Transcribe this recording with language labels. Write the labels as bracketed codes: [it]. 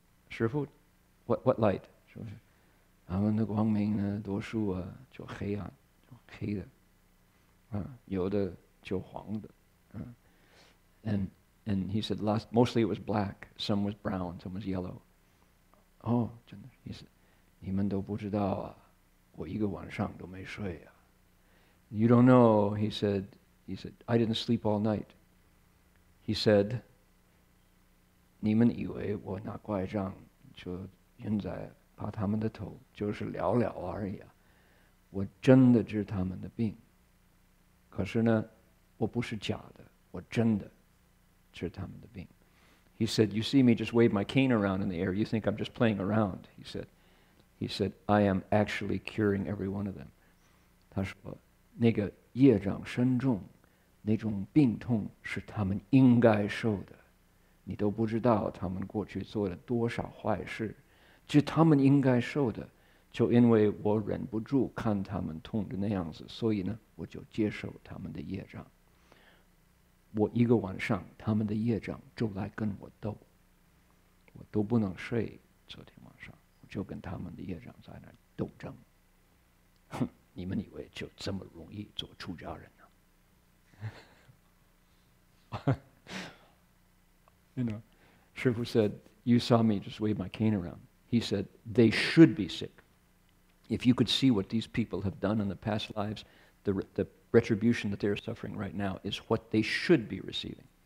[en] Shifu, what light? [zh] 他们的光明呢，多数啊就黑暗，就黑的，有的就黄的， [en] and he said mostly it was black, some was brown, some was yellow. [zh] 哦，真的，意思你们都不知道啊，我一个晚上都没睡啊。 [en] You don't know, he said, I didn't sleep all night. He said, [zh] 你们以为我拿拐杖就现在把他们的头就是聊聊而已啊，我真的治他们的病。可是呢，我不是假的，我真的治他们的病。 [en] He said, you see me just wave my cane around in the air, you think I'm just playing around, he said, I am actually curing every one of them. [zh] 他说，那个业障深重，那种病痛是他们应该受的，你都不知道他们过去做了多少坏事，就他们应该受的，就因为我忍不住看他们痛的那样子，所以呢，我就接受他们的业障。我一个晚上，他们的业障就来跟我斗，我都不能睡。昨天晚上，我就跟他们的业障在那斗争。哼，你们以为就这么容易做出家人呢？ [en] You know, Shifu said, you saw me just wave my cane around. He said, they should be sick. If you could see what these people have done in the past lives, the retribution that they're suffering right now is what they should be receiving.